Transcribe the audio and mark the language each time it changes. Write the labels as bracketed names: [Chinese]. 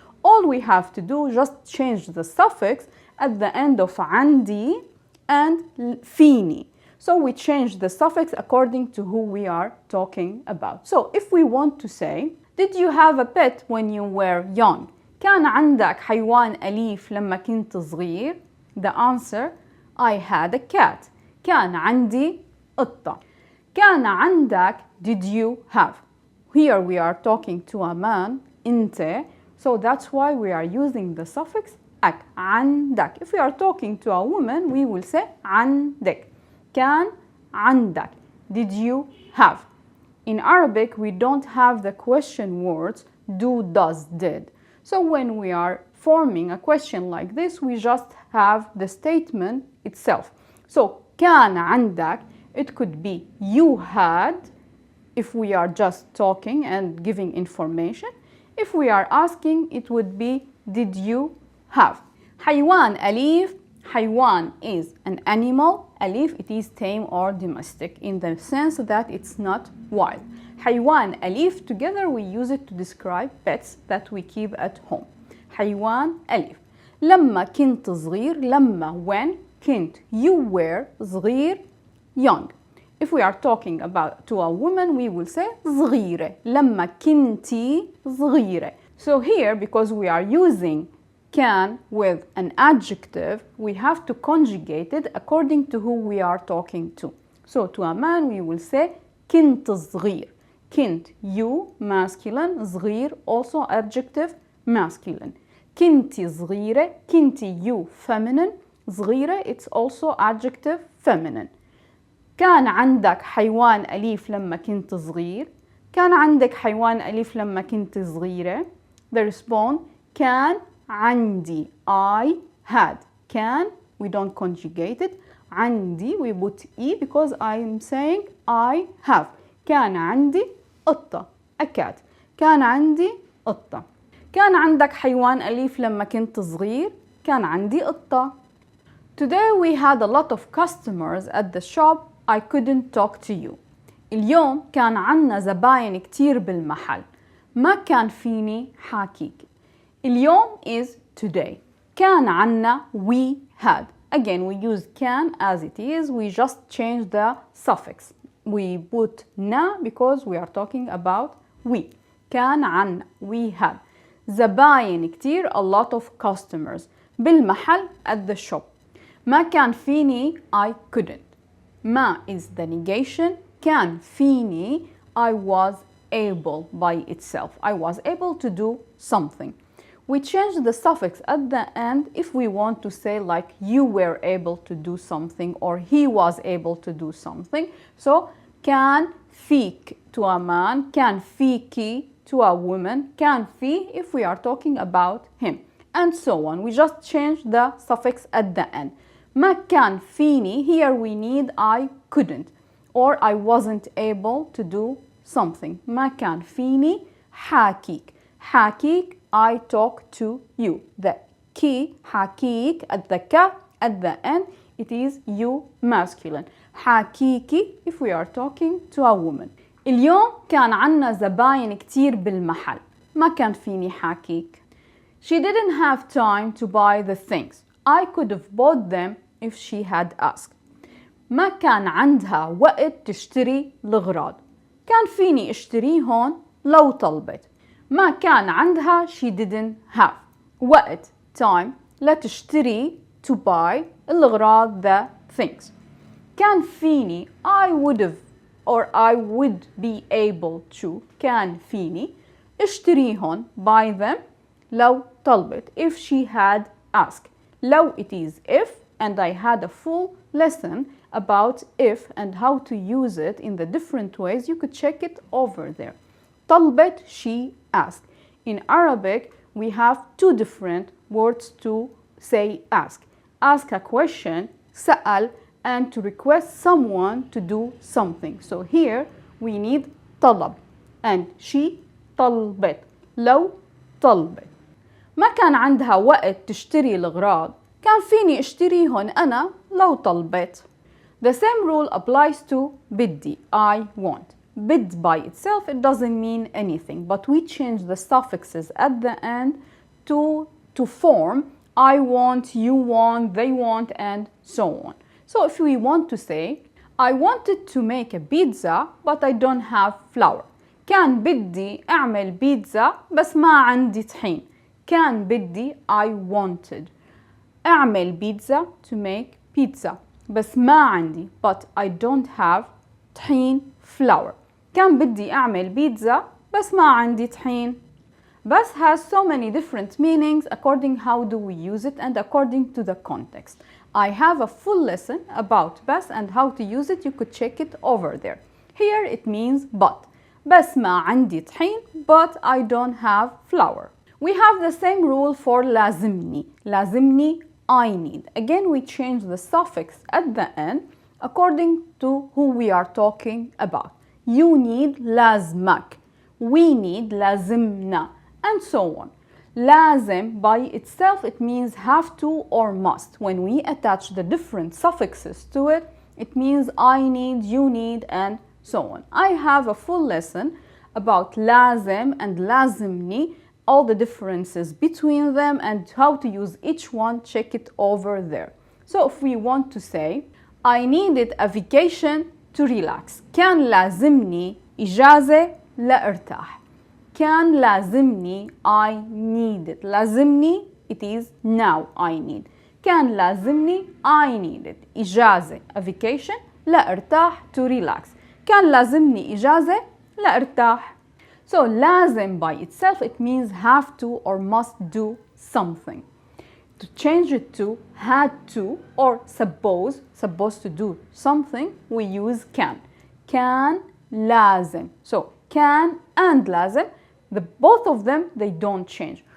[English] All we have to do is just change the suffix at the end of عندي and feeni. So we change the suffix according to who we are talking about. So if we want to say, did you have a pet when you were young? [Arabic] كان عندك حيوان أليف لما كنت صغير? [English] The answer, I had a cat. [Arabic] كان عندي قطة. كان عندك, [English] did you have? Here we are talking to a man, أنت, so that's why we are using the suffix أك, عندك. If we are talking to a woman, we will say عندك. [Arabic] كان عندك, [English] did you have? In Arabic, we don't have the question words do, does, did. So when we are forming a question like this, we just have the statement itself. So [Arabic] كان عندك, [English] it could be you had, if we are just talking and giving information. If we are asking, it would be did you have? [Arabic] حيوان أليف, [English] حيوان is an animal, أليف it is tame or domestic in the sense that it's not wild. [Arabic] حيوان أليف, [English] together we use it to describe pets that we keep at home. [Arabic] حيوان أليف. لما كنت صغير, لما [English] when, [Arabic] كنت [English] you were, [Arabic] صغير [English] young. If we are talking about to a woman, we will say صغيرة. [Arabic] لما كنتي صغيرة. [English] So here, because we are using can with an adjective, we have to conjugate it according to who we are talking to. So to a man, we will say [Arabic] كنت صغير. [English] كنت you masculine, صغير also adjective masculine. [Arabic] كنتي صغيرة, [English] كنتي you feminine, صغيرة it's also adjective feminine. [Arabic] كان عندك حيوان أليف لما كنت صغير. كان عندك حيوان أليف لما كنت صغيرة. [English] The response [Arabic] كان عندي, [English] I had. [Arabic] كان, [English] we don't conjugate it. عندي, we put E because I am saying I have. [Arabic] كان عندي قطة, [English] a cat. [Arabic] كان عندي قطة. كان عندك حيوان أليف لما كنت صغير. كان عندي قطة. [English] Today we had a lot of customers at the shop. I couldn't talk to you. [Arabic] اليوم كان عنا زباين كتير بالمحل. ما كان فيني حاكيك. [English] اليوم is today. كان عنا, we had. Again, we use can as it is. We just change the suffix. We put na because we are talking about we. [Arabic] كان عنا, [English] we had. [Arabic] زباين كتير, [English] a lot of customers. بالمحل, at the shop. [Arabic] ما كان فيني, [English] I couldn't. ما is the negation. [Arabic] كان فيني, [English] I was able by itself. I was able to do something. We change the suffix at the end if we want to say like you were able to do something or he was able to do something. So [Arabic] كان فيك [English] to a man, [Arabic] كان فيكي [English] to a woman, كان في if we are talking about him. and so on. We just change the suffix at the end. [Arabic] ما كان فيني, [English] here we need I couldn't or I wasn't able to do something. [Arabic] ما كان فيني حاكيك. [English] حاكيك, I talk to you. The key, حاكيك, at the ka, at the end, it is you masculine. حاكيكي if we are talking to a woman. [Arabic] اليوم كان عنا زباين كتير بالمحل. ما كان فيني حاكيك. [English] She didn't have time to buy the things. I could have bought them if she had asked. [Arabic] ما كان عندها وقت تشتري الأغراض. كان فيني اشتريهن لو طلبت. ما كان عندها, [English] she didn't have. وقت, time, لتشتري, to buy, الأغراض, the things. [Arabic] كان فيني, [English] I would have or I would be able to, كان فيني, اشتريهن, buy them, [Arabic] لو طلبت, [English] if she had asked. لو, it is if, and I had a full lesson about if and how to use it in the different ways. You could check it over there. طلبت, she asked. In Arabic, we have two different words to say ask. Ask a question, سأل, and to request someone to do something. So here we need طلب, and she طلبت. [Arabic] لو طلبت. ما كان عندها وقت تشتري الأغراض. كان فيني اشتريهن أنا لو طلبت. [English] The same rule applies to بدي, I want. بد by itself, it doesn't mean anything, but we change the suffixes at the end to form I want, you want, they want, and so on. So if we want to say, I wanted to make a pizza, but I don't have flour. [Arabic] كان بدي أعمل بيتزا بس ما عندي طحين. كان بدي, [English] I wanted. [Arabic] أعمل بيتزا, [English] to make pizza. [Arabic] بس ما عندي, [English] but I don't have طحين, flour. [Arabic] كان بدي أعمل بيتزا بس ما عندي طحين. [English] بس has so many different meanings according how do we use it and according to the context. I have a full lesson about بس and how to use it. You could check it over there. Here it means but. [Arabic] بس ما عندي طحين, [English] but I don't have flour. We have the same rule for لازمني. لازمني, I need. Again, we change the suffix at the end according to who we are talking about. You need لازمك. We need لازمنا, and so on. لازم by itself, it means have to or must. When we attach the different suffixes to it, it means I need, you need, and so on. I have a full lesson about لازم and لازمني, all the differences between them and how to use each one. Check it over there. So if we want to say, I needed a vacation to relax. [Arabic] كان لازمني إجازة لأرتاح. كان لازمني, [English] I needed. لازمني, it is now I need. [Arabic] كان لازمني, [English] I needed إجازة, a vacation, لأرتاح, to relax. [Arabic] كان لازمني إجازة لأرتاح. [English] So لازم by itself, it means have to or must do something. To change it to had to or supposed to do something, we use can. [Arabic] كان لازم. [English] So can and لازم, both of them, they don't change.